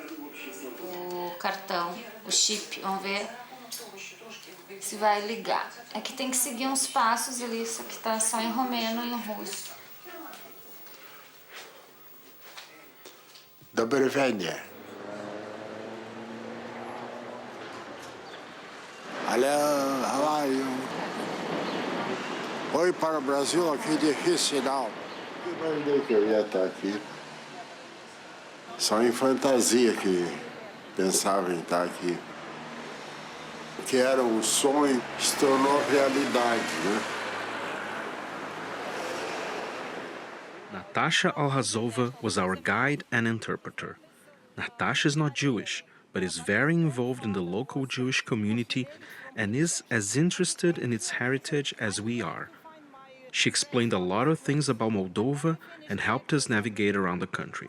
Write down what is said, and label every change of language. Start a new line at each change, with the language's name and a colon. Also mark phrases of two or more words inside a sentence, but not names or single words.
Portuguese: O cartão, o chip, vamos ver se vai ligar. Aqui tem que seguir uns passos ali, isso aqui tá só em romeno e em russo.
Ukrainian: Добрий вечір.
Portuguese: Olha, foi para o Brasil aqui difícil não. Eu imaginei que eu ia estar aqui. Só em fantasia que pensava em estar aqui. O que era um sonho se tornou realidade, né?
English: Natasha Alhazova was our guide and interpreter. Natasha is not Jewish, but is very involved in the local Jewish community and is as interested in its heritage as we are. She explained a lot of things about Moldova and helped us navigate around the country.